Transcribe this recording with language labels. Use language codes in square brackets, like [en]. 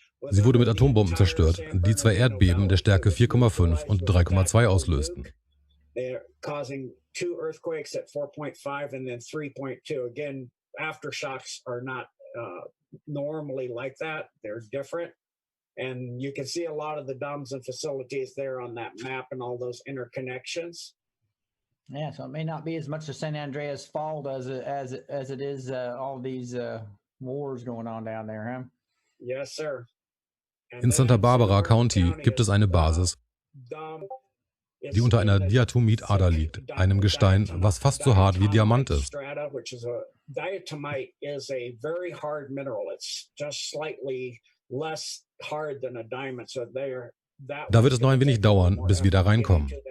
[de] Sie wurde mit Atombomben zerstört, die 2 Erdbeben der Stärke 4,5 und 3,2 auslösten. [en] causing 2 earthquakes at 4.5 and then 3.2. Again, aftershocks are not normally like that. They're different. And you can see a lot of the dams and facilities there on that map and all those interconnections. Yeah, so it may not be as much of San Andreas' fault as it is all these wars going on down there, huh? Yes, sir. [de] In Santa Barbara County gibt es eine Basis, die unter einer Diatomiitader liegt, einem Gestein, was fast so hart wie Diamant ist. [en] Diatomite is a very hard mineral. It's just slightly less hard than a diamond. So [de] Da wird es noch ein wenig dauern, bis wir da reinkommen.